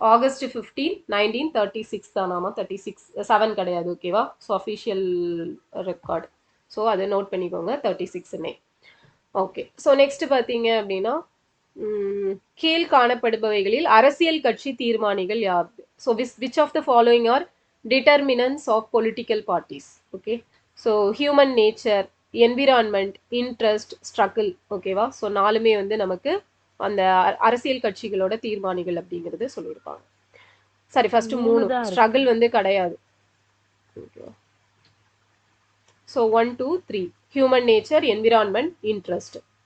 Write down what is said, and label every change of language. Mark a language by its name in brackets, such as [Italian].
[Tamil] August 15, 1936 தானாமா? 36 கிடையாது. ஓகேவா? So official record. So அதை நோட் பண்ணிக்கோங்க, 36னே. ஓகே. ஸோ நெக்ஸ்ட் பார்த்தீங்க அப்படின்னா கீழ் காணப்படுபவைகளில் அரசியல் கட்சி தீர்மானிகள் யார்? [English] So which of the following are determinants of political parties. Okay, so human nature, environment, interest, struggle. ஓகேவா? [Tamil] ஸோ 4மே வந்து நமக்கு அந்த அரசியல் கட்சிகளோட தீர்மானிகள் அப்படிங்கிறது சொல்லியிருப்பாங்க. சரி, ஃபர்ஸ்ட் 3 தான் இருக்கு. ஸ்ட்ரகிள் வந்து கிடையாது. [English] So 1 2 3 human nature, environment, interest.